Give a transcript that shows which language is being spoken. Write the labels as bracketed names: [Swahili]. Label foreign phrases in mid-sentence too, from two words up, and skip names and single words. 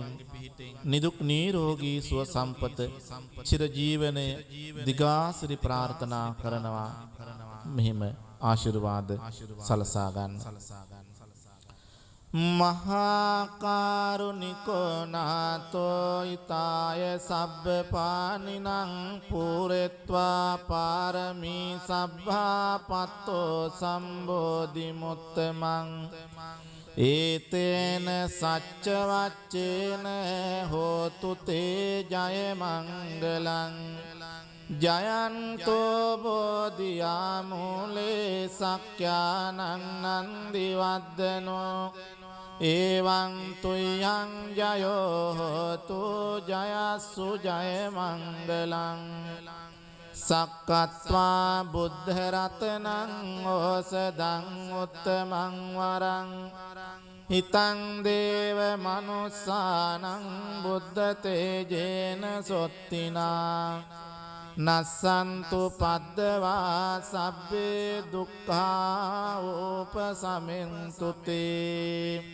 [Sinhala] නිදුක් නිරෝගී සුව සම්පත චිර ජීවනය දිගාසිරි ප්‍රාර්ථනා කරනවා මෙහිම ආශිර්වාද සලසා ගන්න [Pali] මහාකාරුණිකෝ නාතෝ ඊතාය සබ්බ පානිනං පූරෙත්වා පාරමී සබ්බා පත්තෝ සම්බෝධි මුත්තමං ඒතේන සච්ච වච්චේන හෝතු තේ ජය මංගලං ජයන්තෝ බෝධියා මූලේ සක්ඛානං නන්දි වද්දනෝ එවං තුයං ජයෝ හෝතු ජයස්සු ජය මංගලං සක්කත්වා බුද්ධ රතනං ඕසදං උත්තමං වරං හිතං දේව මනුස්සානං බුද්ධ තේජේන සොත්තිනා නස්සන්තු පද්දවා සබ්බේ දුක්ඛා උපසමින්තු තේ